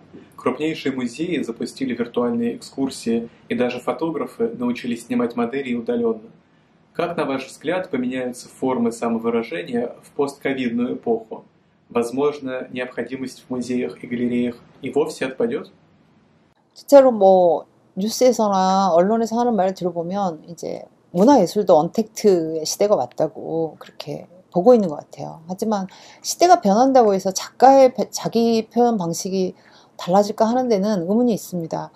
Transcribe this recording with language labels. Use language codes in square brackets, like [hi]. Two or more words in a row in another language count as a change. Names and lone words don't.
[ru] Крупнейшие музеи запустили виртуальные экскурсии, и даже фотографы научились снимать модели удаленно. Как, на ваш взгляд, поменяются формы самовыражения в постковидную эпоху? Возможно, необходимость в музеях и галереях и вовсе отпадет? [ko] 실제로 뉴스에서나 언론에서 하는 말을 들어보면 이제 문화예술도 언택트의 시대가 왔다고 그렇게 보고 있는 것 같아요. 하지만 시대가 변한다고 해서 작가의 자기 표현 방식이 달라질까 하는 데는 의문이 있습니다.